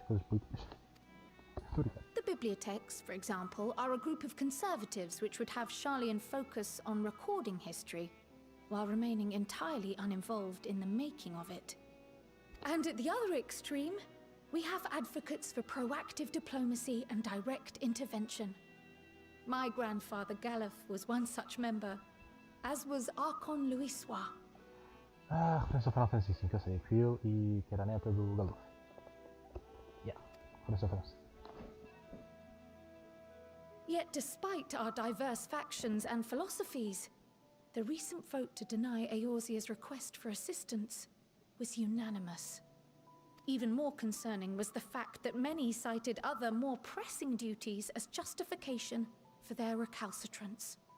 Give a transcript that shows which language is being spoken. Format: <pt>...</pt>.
<en>The bibliotheques, for example, are a group of conservatives which would have Sharlayan focus on recording history, while remaining entirely uninvolved in the making of it. And at the other extreme, we have advocates for proactive diplomacy and direct intervention. My grandfather Galef was one such member, as was Archon Louisois.</en> <pt>Ah, referência ao Final Fantasy V, que eu sei, que fui eu e que era a neta do Galuf. Yeah, referência.</pt> <en>Yet despite our diverse factions and philosophies, the recent vote to deny Eorzea's request for assistance was unanimous. Even more concerning was the fact that many cited other, more pressing duties as justification for their recalcitrance.</en>